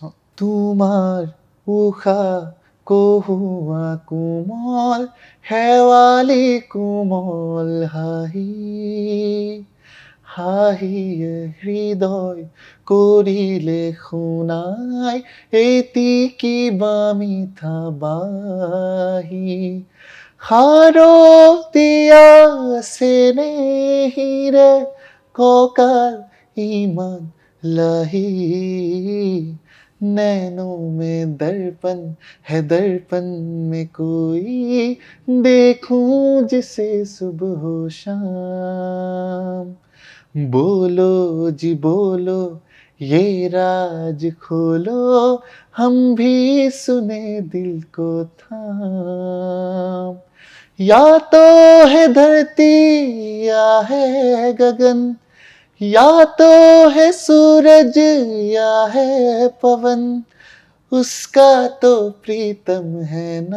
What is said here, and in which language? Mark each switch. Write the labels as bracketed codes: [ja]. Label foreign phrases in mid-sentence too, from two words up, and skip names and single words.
[as] তোমাৰ উশাহ কহুৱা কোমল শেৱালি কোমল হাঁহি হাঁহিয়ে হৃদয় কৰিলে শুনাই এটি কিবা মিঠা বাঁহী শাৰদীয়া চেনেহীৰে কঁকাল ইমান লাহি [hi] नैनों में दर्पण है दर्पण में कोई देखूं जिसे सुबह शाम बोलो जी बोलो ये राज खोलो हम भी सुने दिल को थाम या तो है धरती या है गगन या तो है सूरज या है पवन उसका तो प्रीतम है